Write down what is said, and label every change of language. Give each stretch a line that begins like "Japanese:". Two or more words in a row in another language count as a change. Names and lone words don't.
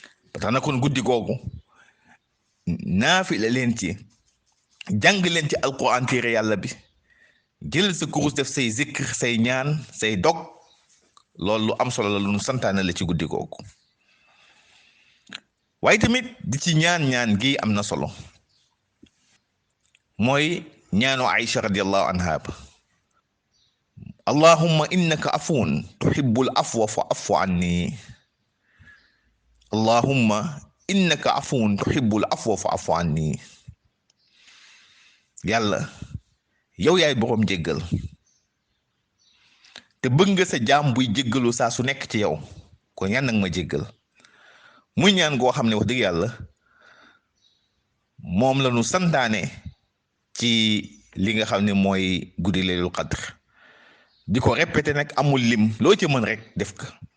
Wolof: ba tax na kon guddi googu naafila leen ci jàng leen ci alquran téere yàlla bi jël sa kurus def say zikr say ñaan say dog loolu lu am solo la lu nu santaane la ci guddi googu waaye tamit di ci ñaan gi am na solo mooy ñaanu
Arabic: Aïcha رضي الله عنها ba اللهم إنك عفو تحب العفو فاعف عني اللهم إنك عفو تحب العفو فاعف عني
Wolof: yàlla yow yaay boroom jéggal te bëgg nga sa jaam buy jéggalu saa su nekk ci yow kon yan nag ma jéggal muy ñaan goo xam ne wax dëgg yàlla moom la nu santaane ci li nga xam ne mooy guddi
Arabic: ليلة القدر
Wolof: di ko répété nag amul lim loo ci mën rek def ko